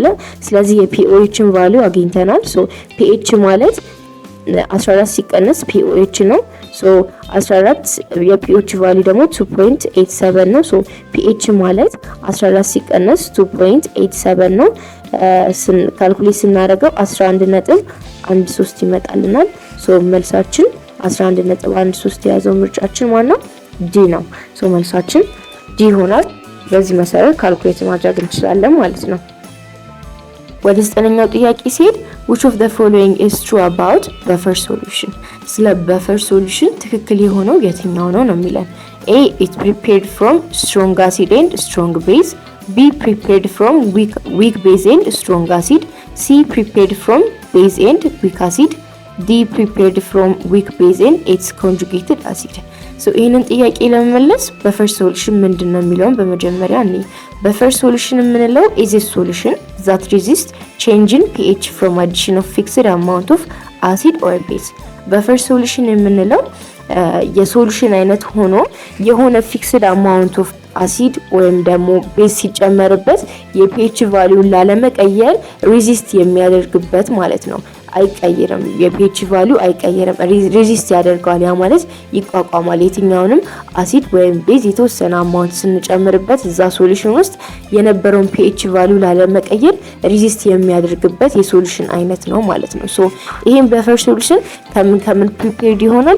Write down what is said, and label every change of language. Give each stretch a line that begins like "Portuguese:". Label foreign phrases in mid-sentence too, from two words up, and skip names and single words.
Amharic: ስለዚህ
English: pOH value
Amharic: አግኝተናል። ሶ ፒኤች ማለት 14 ሲቀነስ ፒኦኤች ነው። ሶ 14
English: pH value
Amharic: ደግሞ 2.87 ነው። ሶ ፒኤች ማለት 14 ሲቀነስ 2.87 ነው። ካልኩሌት ስናደርገው 11.13 ይመጣልናል። ሶ መልሳችን 11.13 የያዘው ምርጫችን ማነው? ዲ ነው። ሶ መልሳችን ዲ ይሆናል። በዚህ መሰረት ካልኩሌት ማድረግ እንችላለን ማለት ነው። ወደ 9ኛው ጥያቄ ሲሄድ
English: which of the following is true about buffer solution? ስለ buffer solution
Amharic: ትክክል የሆነው የትኛው ነው ነው የሚለን።
English: A it prepared from strong acid and strong base B prepared from weak base and strong acid, C prepared from base and weak acid, D prepared from weak base and its conjugated acid.
Amharic: ሶ ይሄንን ጥያቄ ለመመለስ
English: buffer solution
Amharic: ምንድነው የሚለውን በመጀመሪያ እኔ
English: buffer solution የምንለው is a solution that resist change in pH from addition of fixed amount of acid or base. buffer solution
Amharic: የምንለው የሶሉሽን አይነት ሆኖ የሆነ
English: fixed amount of acid
Amharic: ወይም ደግሞ ቤዝ ሲጨመርበት
English: pH value
Amharic: ላለመቀየር ሬዚስት የሚያደርግበት ማለት ነው። አይቀየርም፣
English: pH value
Amharic: አይቀየርም፣ ሬዚስት ያደርገዋል። ያ ማለት ይቋቋማል። የትኛውንም አሲድ ወይም ቤዝ የተወሰነ አማውንት ስንጨምርበት እዛ ሶሉሽን ውስጥ የነበረውን
English: pH value
Amharic: ላለመቀየር ሬዚስት የሚያደርግበት የሶሉሽን አይነት ነው ማለት ነው። ሶ ይሄን
English: buffer solution
Amharic: ከምን ፕሪፔርድ ይሆናል?